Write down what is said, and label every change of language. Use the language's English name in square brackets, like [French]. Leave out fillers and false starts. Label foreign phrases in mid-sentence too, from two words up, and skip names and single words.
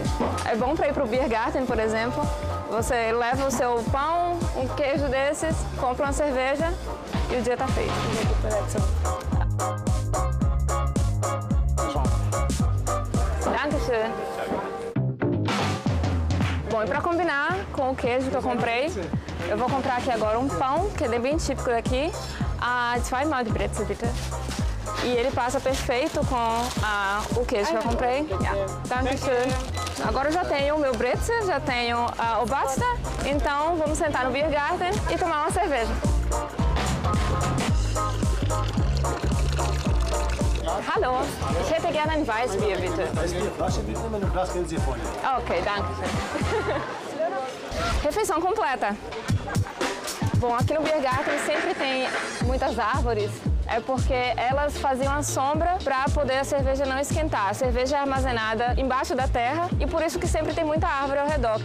[Portuguese] É bom para ir para o Biergarten, por exemplo. Você leva o seu pão, um queijo desses, compra uma cerveja e o dia está feito. [German] Dankeschön. [Portuguese] Bom, e para combinar com o queijo que eu comprei, eu vou comprar aqui agora um pão, que é bem típico daqui, a [German] zweimal die Brezel, bitte. [Portuguese] E ele passa perfeito com o queijo que eu comprei. [German] Dankeschön. [Portuguese] Agora eu já tenho o meu Brezel, já tenho o Obatster, então vamos sentar no Biergarten e tomar uma cerveja. [German] Hallo, ich hätte gerne ein Weißbier, bitte. Weißbier, Flasche, bitte, mit einem Glas Geld hier vorne. Ok, danke. [Portuguese] Refeição completa. Bom, aqui no Biergarten sempre tem muitas árvores. É porque elas faziam a sombra para poder a cerveja não esquentar. A cerveja é armazenada embaixo da terra e por isso que sempre tem muita árvore ao redor.